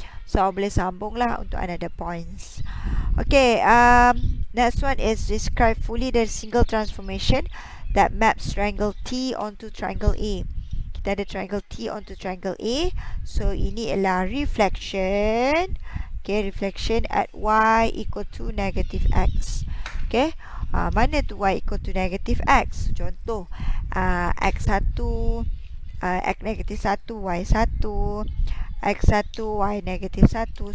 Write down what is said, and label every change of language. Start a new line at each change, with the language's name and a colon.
Malay: So boleh sambung lah untuk
English: another points. Okay, next one is describe fully the single transformation that maps triangle T onto triangle A.
Malay: Kita ada
English: triangle T onto triangle A.
Malay: So ini adalah reflection.
English: Okay, reflection at y equal to -x.
Malay: Okay, mana tu
English: y equal to -x?
Malay: Contoh x1 x -1 y1, x1 y -1.